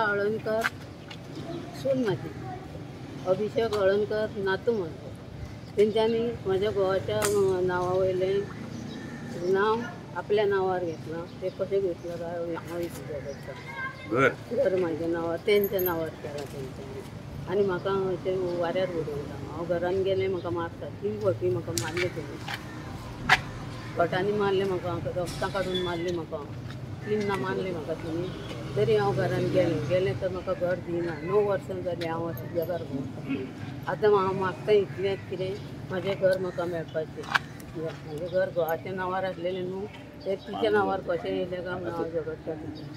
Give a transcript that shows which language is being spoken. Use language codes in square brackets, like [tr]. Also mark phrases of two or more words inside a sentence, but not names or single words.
[mr] अळणकर सून माझी अभिषेक अळणकर नातू म्हणतो त्यांच्यानी माझ्या गोवाच्या नावावयले नाव आपल्या नावावर घेतलं ते कसे घेतलं काय [kok] घर माझ्या नावावर त्यांच्या नावावर केला त्यांच्यानी आणि म्हाका अशें वाऱ्यार उडयला हांव घरान गेलें म्हाका मारतात 3 फावटी म्हाका मारले तेणी कटांनी मारले म्हाका रक्तां काडून मारले म्हाका 3 मारले म्हाका तेणी तरी हांव घरान गेलें तर म्हाका घर दिना 9 वर्सां जालीं हांव अशें जगार भोंवता आतां हांव मागता इतलेंच कितें म्हाजें घर म्हाका मेळपाचें म्हाजें घर घोवाच्या नांवार आसलेलें न्हू तें तिच्या नांवार कशें येयलें काय म्हूण हांव झगडटा